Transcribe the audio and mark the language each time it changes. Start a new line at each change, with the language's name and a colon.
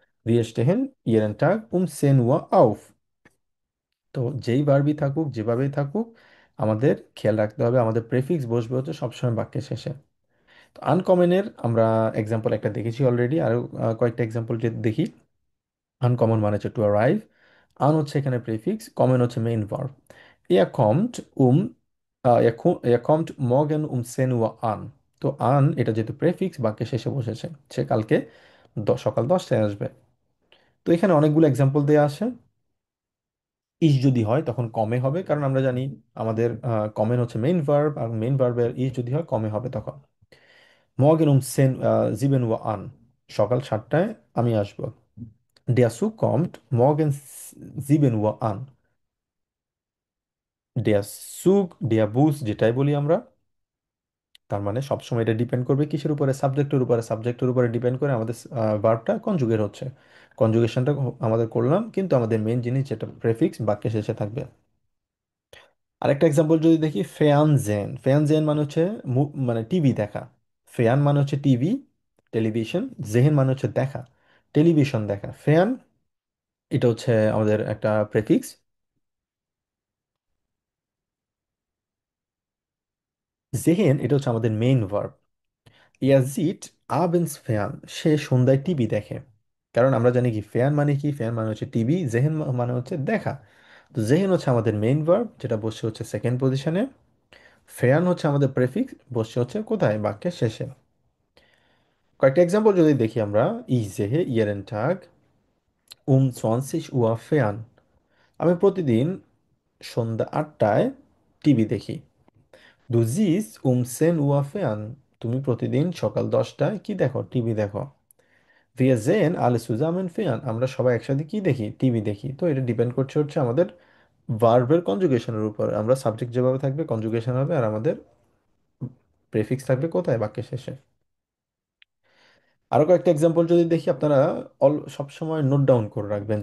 German: ভিয়া স্টেহেন ইয়েরেন টাগ সেন ওয়া আউফ।
Bangla: তো যেই ভার্বই থাকুক যেভাবেই থাকুক, আমাদের খেয়াল রাখতে হবে আমাদের প্রেফিক্স বসবে হচ্ছে সবসময় বাক্যের শেষে। তো আনকমনের আমরা এক্সাম্পল একটা দেখেছি অলরেডি, আরও কয়েকটা এক্সাম্পল যদি দেখি। আনকমন মানে হচ্ছে টু অ্যারাইভ, আন হচ্ছে এখানে প্রেফিক্স, কমন হচ্ছে main verb.
German: Er kommt um er kommt morgen um 10 Uhr an।
Bangla: তো আন এটা যেহেতু প্রেফিক্স, বাক্যের শেষে বসেছে, সে কালকে সকাল 10টায় আসবে। তো এখানে অনেকগুলো এক্সাম্পল দেওয়া আছে। ইস যদি হয় তখন কমে হবে, কারণ আমরা জানি আমাদের কমেন হচ্ছে মেইন ভার্ব, আর মেইন ভার্বের ইস যদি হয় কমে হবে তখন।
German: মর্গেন সেন জিবেন ওয়া আন।
Bangla: সকাল 7টায় আমি আসবো।
German: Der Zug kommt morgens 7 Uhr an। Der Zug, der Bus
Bangla: যেটাই বলি আমরা, তার মানে সবসময় এটা ডিপেন্ড করবে কিসের উপরে? সাবজেক্টের উপরে। সাবজেক্টের উপরে ডিপেন্ড করে আমাদের ভার্বটা কনজুগেট হচ্ছে। কনজুগেশনটা আমাদের করলাম, কিন্তু আমাদের মেন জিনিস যেটা প্রেফিক্স বাক্যে শেষে থাকবে। আরেকটা এক্সাম্পল যদি দেখি, ফেয়ানজেন। ফেয়ানজেন মানে হচ্ছে মানে টিভি দেখা। ফেয়ান মানে হচ্ছে টিভি, টেলিভিশন। জেহেন মানে হচ্ছে দেখা, টেলিভিশন দেখা। ফেয়ান এটা হচ্ছে আমাদের একটা প্রেফিক্স। জেহেন এটা হচ্ছে আমাদের মেইন ভার্ব।
German: ইয়াজিট আবেন্স ফেয়ান,
Bangla: সে সন্ধ্যায় টিভি দেখে। কারণ আমরা জানি কি ফেয়ান মানে কি? ফেয়ান মানে হচ্ছে টিভি, জেহেন মানে হচ্ছে দেখা। তো জেহেন হচ্ছে আমাদের মেইন ভার্ব, যেটা বসছে হচ্ছে সেকেন্ড পজিশনে। ফেয়ান হচ্ছে আমাদের প্রেফিক্স, বসছে হচ্ছে কোথায়? বাক্যের শেষে। কয়েকটা এক্সাম্পল যদি দেখি আমরা,
German: ich sehe jeden Tag um 20 Uhr fern।
Bangla: আমি প্রতিদিন সন্ধ্যা 8টায় টিভি দেখি।
German: Du siehst um 10 Uhr fern।
Bangla: তুমি প্রতিদিন সকাল 10টায় কি দেখো? টিভি দেখো।
German: Wir sehen alle zusammen fern।
Bangla: আমরা সবাই একসাথে কি দেখি? টিভি দেখি। তো এটা ডিপেন্ড করছে হচ্ছে আমাদের ভার্বের কনজুগেশনের উপর। আমরা সাবজেক্ট যেভাবে থাকবে কনজুগেশন হবে, আর আমাদের প্রেফিক্স থাকবে কোথায়? বাক্যের শেষে। আরো কয়েকটা এক্সাম্পল যদি দেখি, আপনারা সবসময় নোট ডাউন করে রাখবেন।